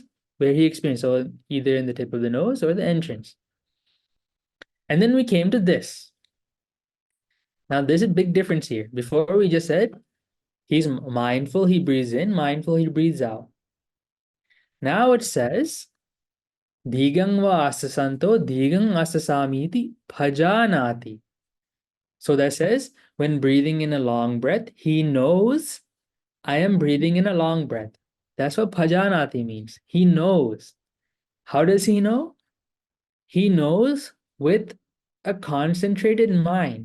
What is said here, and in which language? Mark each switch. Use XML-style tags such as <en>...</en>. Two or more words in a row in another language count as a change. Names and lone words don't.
<en>Where he experienced, so either in the tip of the nose or the entrance. And then we came to this. Now there's a big difference here. Before we just said, he's mindful, he breathes in, mindful, he breathes out. Now it says,</en> <pi>ḍīgaṃ vā asasanto ḍīgaṃ asasamīti bhajanāti.</pi> <en>So that says, when breathing in a long breath, he knows I am breathing in a long breath. That's what bhajanāti means. He knows. How does he know? He knows with a concentrated mind.</en>